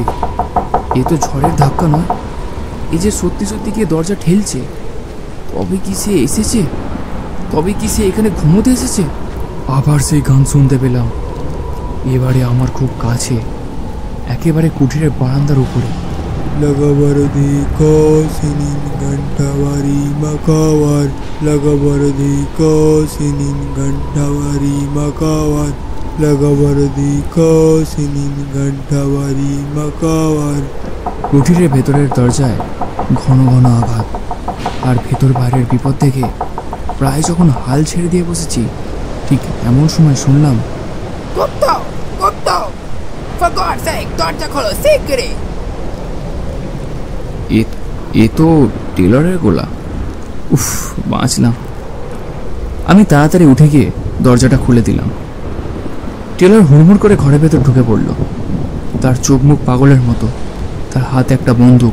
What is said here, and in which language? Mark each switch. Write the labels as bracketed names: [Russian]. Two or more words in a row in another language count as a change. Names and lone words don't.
[Bangla] এ তো ঝড়ের ধাক্কা নয়, এ যে সত্যি সত্যি গিয়ে দরজা ঠেলছে। তবে কি সে এসেছে? তবে কি সে এখানে ঘুমোতে এসেছে? আবার সেই গান শুনতে পেলাম, এবারে আমার খুব কাছে, একেবারে কুটিরের বারান্দার উপরে। Lagabardi ko sinin gantawari makawar Lagabardi ko sinin gantawari makawar Lagabardi ko sinin gantawari makawar। কুটিরের ভেতরের দরজায় ঘন ঘন আঘাত, আর ভেতর বাইরের বিপদ দেখে প্রায় যখন হাল ছেড়ে দিয়ে বসেছি, ঠিক এমন সময় শুনলাম, গুপ্ত গুপ্ত [English] for God's sake, [Bangla] দরজা খোলো শিগগিরই। এ তো টেলরের গলা। উফ, বাঁচলাম। আমি তাড়াতাড়ি উঠে গিয়ে দরজাটা খুলে দিলাম। টেলর হুড়মুড় করে ঘরের ভেতর ঢুকে পড়ল, তার চোখ মুখ পাগলের মতো, তার হাতে একটা বন্দুক।